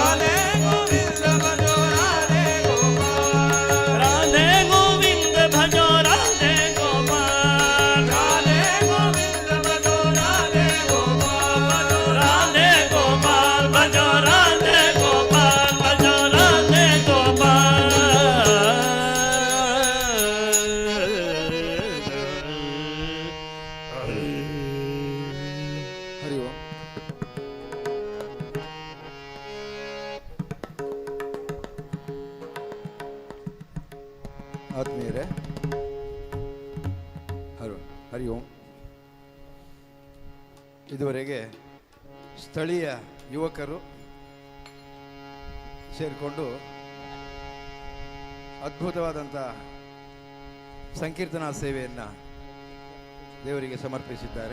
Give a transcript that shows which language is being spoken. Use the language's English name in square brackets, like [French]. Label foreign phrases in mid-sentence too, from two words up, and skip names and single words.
[Hindi] राधे गोविंद भजो राधे गोपाल राधे गोपाल भजो राधे गोपाल भजो राधे गोपाल [Kannada] ಹರಿ ಓಂ. ಆತ್ಮೀಯರೇ, ಹರಿ ಓಂ. ಇದುವರೆಗೆ ಸ್ಥಳೀಯ ಯುವಕರು ಸೇರಿಕೊಂಡು ಅದ್ಭುತವಾದಂಥ ಸಂಕೀರ್ತನಾ ಸೇವೆಯನ್ನು ದೇವರಿಗೆ ಸಮರ್ಪಿಸಿದ್ದಾರೆ.